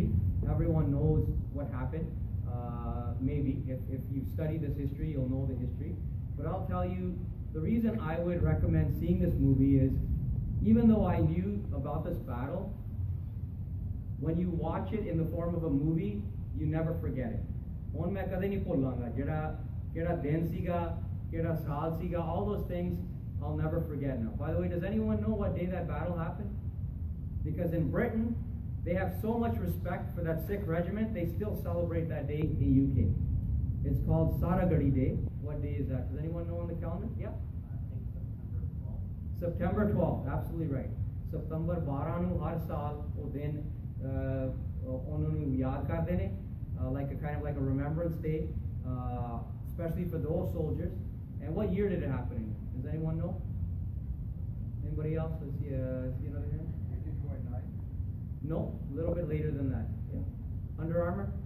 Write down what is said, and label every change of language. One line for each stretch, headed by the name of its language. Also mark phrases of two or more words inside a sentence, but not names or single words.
English: Everyone knows what happened. Maybe, if you've studied this history, you'll know the history. But I'll tell you, the reason I would recommend seeing this movie is, even though I knew about this battle, when you watch it in the form of a movie, you never forget it.
Punjabi: ਹੁਣ ਮੈਂ ਕਦੇ ਨਹੀਂ ਭੁੱਲਾਂਗਾ ਕਿਹੜਾ ਦਿਨ ਸੀਗਾ, ਕਿਹੜਾ ਸਾਲ ਸੀਗਾ,
English: all those things I'll never forget now. By the way, does anyone know what day that battle happened? Because in Britain, they have so much respect for that Sikh regiment, they still celebrate that day in UK. It's called Saragadi Day. What day is that? Does anyone know on the calendar? Yeah? I think September 12th. September 12th, absolutely right.
Punjabi: September 12 ਨੂੰ ਹਰ ਸਾਲ ਉਹ ਦਿਨ ਉਹਨਾਂ ਨੂੰ ਯਾਦ ਕਰਦੇ ਨੇ,
English: like a kind of like a remembrance day, especially for those soldiers. And what year did it happen in? Does anyone know? Anybody else? Let's see another hand. 1829. No, a little bit later than that. Yeah. Under Armour?